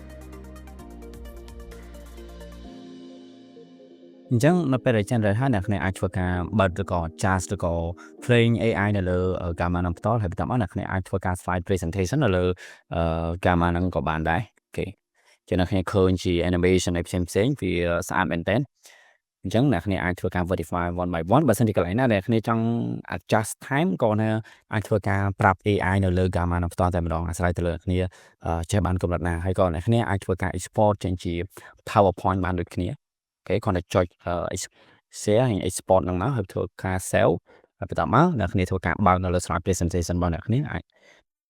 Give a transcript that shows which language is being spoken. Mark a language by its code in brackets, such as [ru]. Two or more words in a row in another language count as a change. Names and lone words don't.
[km] អញ្ចឹងនៅពេលដែល generate ហើយអ្នកគ្នាអាចធ្វើការបើកឬក៏ adjust ឬក៏ [en] playing AI [km] នៅលើ Gamma នឹងបន្តហើយបន្ទាប់មកអ្នកគ្នាអាចធ្វើ ការ slide presentation នៅលើ Gamma នឹងក៏បានដែរអូខេចឹងអ្នកគ្នាឃើញជា animation ផ្សេងៗវាស្អាតមែនតើ អញ្ចឹងអ្នកគ្នាអាចធ្វើការ verify [en] one by one [km] បើសិនជាកន្លែងណាដែលអ្នកគ្នាចង់ [en] adjust time [km] ក៏អាចធ្វើការប្រាប់ AI នៅលើ Gamma នឹងបន្តតែម្ដងអាស្រ័យទៅលើអ្នកគ្នាចេះបានកម្រិតណាហើយក៏អ្នកគ្នាអាចធ្វើការ export ចេញជា PowerPoint បានដូចគ្នាអូខេគ្រាន់តែចុច share ហើយ export ហ្នឹងមកហើយធ្វើការ save ហើយបន្តមកអ្នកគ្នាធ្វើការបើកនៅលើ slide presentation របស់អ្នកគ្នាអាច